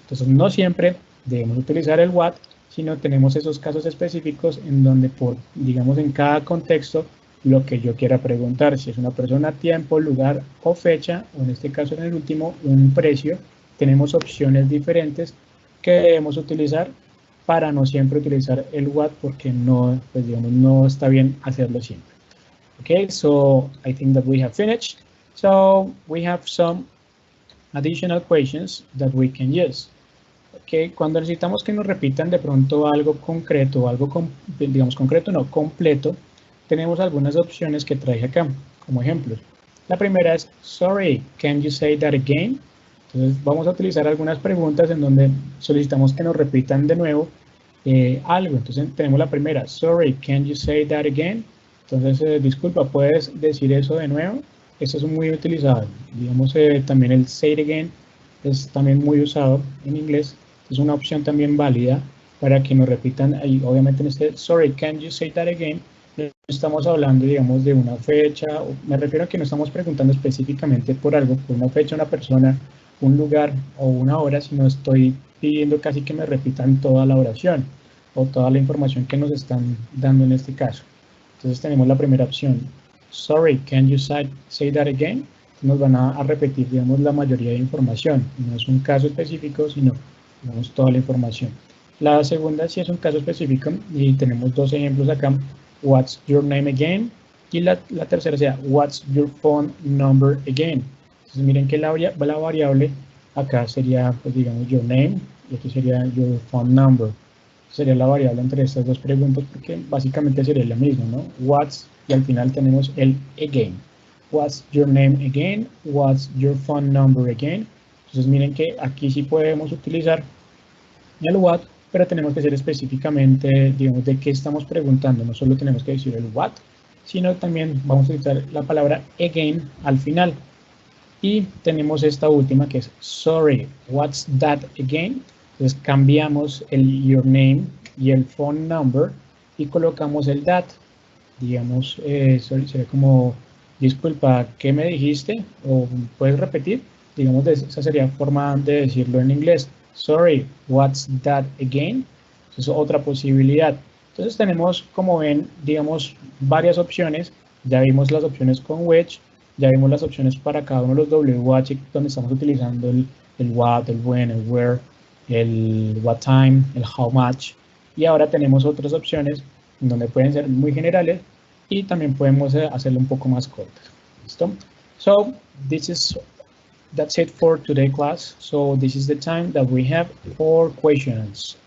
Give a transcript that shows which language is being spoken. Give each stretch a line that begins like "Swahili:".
Spanish: Entonces no siempre debemos utilizar el what, sino tenemos esos casos específicos en donde digamos en cada contexto lo que yo quiera preguntar, si es una persona, tiempo, lugar o fecha, o en este caso en el último un precio, tenemos opciones diferentes que debemos utilizar para no siempre utilizar el what, porque no, pues digamos, no está bien hacerlo siempre.
English: Okay, so I think that we have finished. So we have some additional questions that we can use.
Spanish: Okay, cuando necesitamos que nos repitan de pronto algo concreto, digamos concreto, no, completo, tenemos algunas opciones que traje acá como ejemplos. La primera es,
English: sorry, can you say that again?
Spanish: Entonces vamos a utilizar algunas preguntas en donde solicitamos que nos repitan de nuevo algo. Entonces tenemos la primera,
English: sorry, can you say that again?
Spanish: Entonces, disculpa, ¿puedes decir eso de nuevo? Eso es muy utilizado. Digamos, también el say it again es también muy usado en inglés. Es una opción también válida para que nos repitan. Y obviamente en este,
English: sorry, can you say that again?
Spanish: No estamos hablando, digamos, de una fecha. Me refiero a que no estamos preguntando específicamente por algo, por una fecha, una persona un lugar o una hora, sino estoy pidiendo casi que me repitan toda la oración o toda la información que nos están dando en este caso. Entonces tenemos la primera opción.
English: Sorry, can you say that again?
Spanish: Nos van a repetir, digamos, la mayoría de información. No es un caso específico, sino, digamos, toda la información. La segunda sí es un caso específico y tenemos dos ejemplos acá.
English: What's your name again?
Spanish: Y la tercera sería,
English: what's your phone number again?
Spanish: Entonces miren que la variable acá sería, pues digamos, your name y aquí sería your phone number. Sería la variable entre estas dos preguntas porque básicamente sería la misma, ¿no?
English: What's
Spanish: y al final tenemos el
English: again. What's your name again? What's your phone number again?
Spanish: Entonces miren que aquí sí podemos utilizar el what, pero tenemos que ser específicamente, digamos, de qué estamos preguntando. No solo tenemos que decir el what, sino también vamos a utilizar la palabra again al final. Y tenemos esta última que es
English: sorry, what's that again?
Spanish: Entonces cambiamos el your name y el phone number y colocamos el that. Digamos, sería como, disculpa, ¿qué me dijiste? O puedes repetir. Digamos, esa sería forma de decirlo en inglés.
English: Sorry, what's that again?
Spanish: Esa es otra posibilidad. Entonces tenemos, como ven, digamos, varias opciones. Ya vimos las opciones con which, ya vimos las opciones para cada uno de los WH, donde estamos utilizando el what, el when, el where, el what time, el how much. Y ahora tenemos otras opciones donde pueden ser muy generales y también podemos hacerlo un poco más cortas. ¿Listo?
English: So, that's it for today class. So this is the time that we have for questions.